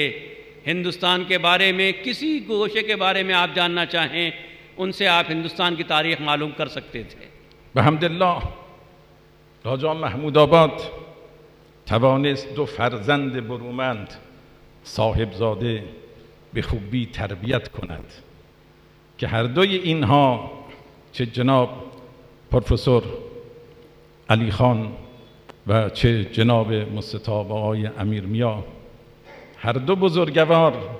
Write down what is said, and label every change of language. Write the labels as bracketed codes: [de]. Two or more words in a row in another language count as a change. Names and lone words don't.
[ur] ہندوستان کے بارے میں کسی گوشے کے بارے میں آپ جاننا چاہیں، ان سے آپ ہندوستان کی تاریخ معلوم کر سکتے تھے. [fa] بحمدالله راجا محمود آباد توانست دو فرزند برومند صاحبزاده به خوبی تربیت کند که هر دوی اینها، چه جناب پروفسور علی خان و چه جناب مستطاب آقای امیر میا، هر دو بزرگوار